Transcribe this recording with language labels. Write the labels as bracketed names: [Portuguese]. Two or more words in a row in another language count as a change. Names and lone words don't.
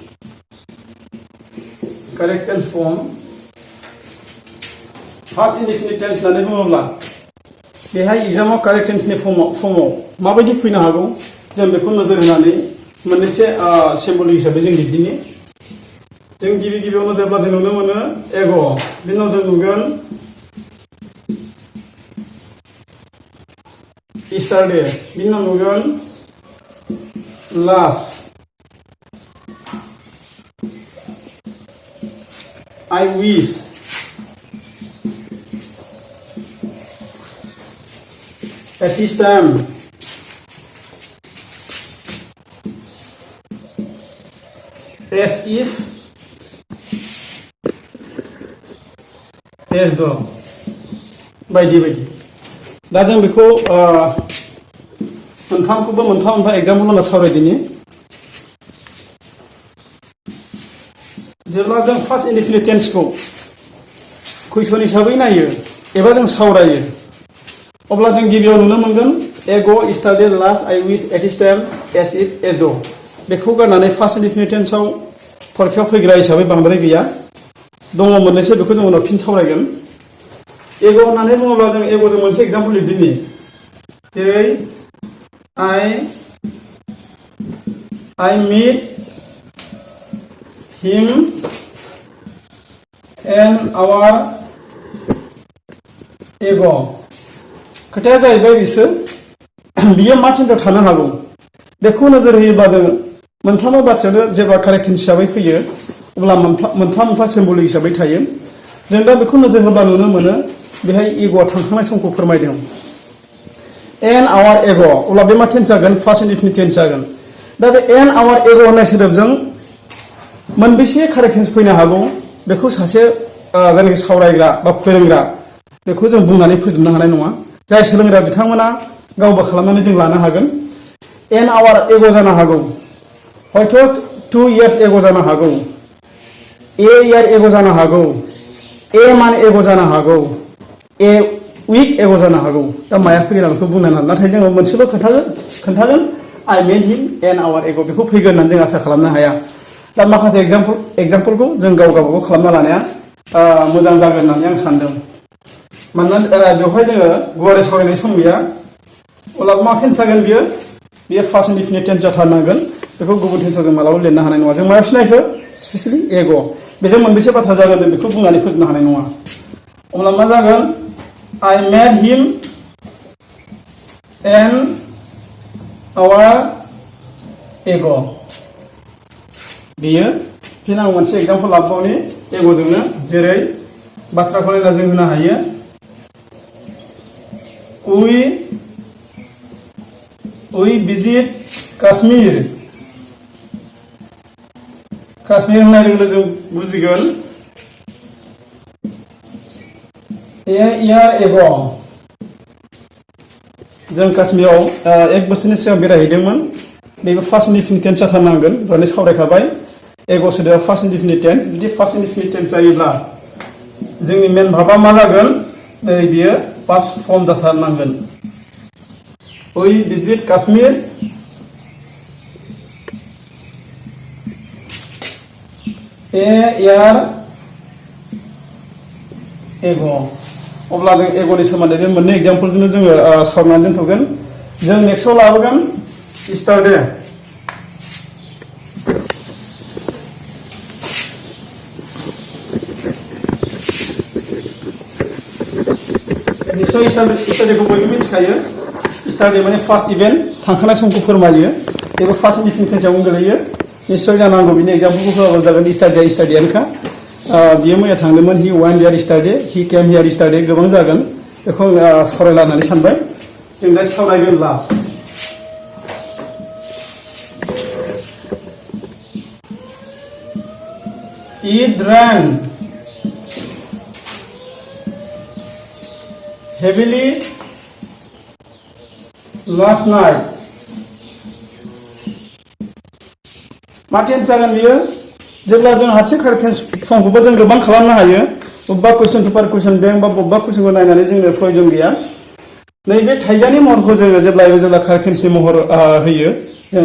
[English] correct tense form past indefinite tense [Bodo] होननानै बुङोब्ला बेहाय एग्जामाव [English] correct tenseनि [Bodo] फर्माव माबायदि फैनो हागौ जों बेखौ नोजोर होनानै मोननैसो सिम्बल हिसाबै जों लिरदिनि जों गिबियावनो जेब्ला जों नुनो मोनो एग' बिनि उनाव जों नुगोन yesterday बिनि उनाव नुगोन [English] last I wish at this time as if as though [Bodo] बायदि बायदि दा जों बेखौ मोनथामखौबो मोनफा एग्जाम्पल होनना सावरायदिनि जेब्ला जों [English] past indefinite tenseखौ [Bodo] कुइसन हिसाबै नायो एबा जों सावरायो अब्ला जों गिबियाव नुनो मोनगोन एग' [English] yesterday last I wish at this time as if as though [Bodo] बेखौ गारनानै [English] past indefinite tenseआव [Bodo] फरखायाव फैग्रा हिसाबै बांद्राय गैया दङ मोननैसो बेखौ जों उनाव फिन सावरायगोन एग' होननानै बुङोब्ला जों एग'जों मोनसे एग्जाम्पल लिरदिनि जेरै [English] I meet him an hour ago [Bodo] खोथाया जाहैबाय बियो मा टेन्सआव थानो हागौ बेखौ नोजोर होयोब्ला जों मोनफ्रोमबो बाथ्रायानो जेब्ला [English] correct tense [Bodo] हिसाबै फैयो अब्ला मोनफा सिम्बल हिसाबै थायो जों दा बेखौ नोजोर होब्ला नुनो मोनो बेहाय एग'आ थांखांनाय समखौ फोरमायदों [English] an hour ago [Bodo] अब्ला बे मा टेन्स जागोन [English] past indefinite tense [Bodo] जागोन दा बे an [English] hour ago [Bodo] होननाय सोदोबजों मोनबेसे [English] correct tense [Bodo] फैनो हागौ बेखौ सासे जायनाखि सावरायग्रा बा फोरोंग्रा बेखौ जों बुंनानै फोजोबनो हानाय नङा जाय सोलोंग्रा बिथांमोना गावबो खालामनानै जों लानो हागोन [English] an hour ago [Bodo] जानो हागौ हयथ' [English] 2 years ago [Bodo] जानो हागौ [English] a year ago [Bodo] जानो हागौ [English] a month ago [Bodo] जानो हागौ [English] a week ago [Bodo] जानो हागौ दा माया फैगोन आं बेखौ बुंनो हाला नाथाय जोङो मोनसेल' खोन्थागोन [English] I met him an hour ago [Bodo] बेखौ फैगोन होननानै जों आसा खालामनो हाया दा माखासे एग्जाम्पलखौ जों गावबागाव खालामना लानाया मोजां जागोन होननानै आं सानदों मानोना बेवहाय जोङो गुवारै सावरायनाय सम गैया अब्ला मा टेन्स जागोन बियो [English] past indefinite tense [Bodo] जाथारनांगोन बेखौ गुबुन टेन्सआव जों मालाबाबो लिरनो हानाय नङा जों मायाव सिनायखो स्पेसियेलि एग' बेजों मोनबेसे बाथ्रा जागोन जों बेखौ बुंनानै फोजोबनो हानाय नङा अब्ला मा जागोन [English] I met him an hour ago [Bodo] बेयो फिन आं मोनसे एग्जाम्पल लाबावनि एग'जोंनो जेरै बाथ्राखौ नायना जों होनो हायो [English] we visit Kashmir [Bodo] होननाय लोगो जों बुजिगोन [English] a year ago [Bodo] जों काश्मीराव 1 बोसोरनि सिगां बेरायहैदोंमोन बेबो [English] past indefinite tense [Bodo] जाथारनांगोन दहाय सावरायखाबाय एग' सोदोबा [English] past indefinite tense [Bodo] बिदि [English] past indefinite tense [Bodo] जायोब्ला जोंनि [English] main verbआ [Bodo] मा जागोन नै बियो [English] past form [Bodo] जाथारनांगोन [English] we visit Kashmir a year ago [Bodo] अब्ला जों एग'नि सोमोन्दै बे मोननै एग्जाम्पलजोंनो जोङो सावरायनानै दोनथ'गोन जों नेक्स्टआव लाबोगोन yesterday निश्चय yesterday-खौ बयबो मिथिखायो yesterday माने [English] past event [Bodo] थांखांनाय समखौ फोरमायो बेबो [English] past indefinite tenseआव [Bodo] गोलैयो निश्चय जानांगौ बिनि एग्जाम्पलखौ होआबाबो जागोन yesterday-यानोखा बियो मैया थांदोंमोन [English] he went there yesterday he came here yesterday [Bodo] गोबां जागोन बेखौ सावरायलायनानै सानबाय जों दा सावरायगोन लास्ट [English] It rained heavily last night. [Bodo] माथो जागोन बियो जेब्ला जों हारसिं [English] correct tense formखौबो [Bodo] जों गोबां खालामनो हायो बबेबा [English] question paper question bank [Bodo] बा बबेबा कुइसनखौ नायनानै जोंनो प्रयजन गैया नैबे थाइजानि महरखौ जोङो जेब्लायबो जेब्ला [English] correct tenseनि [Bodo] महर होयो जों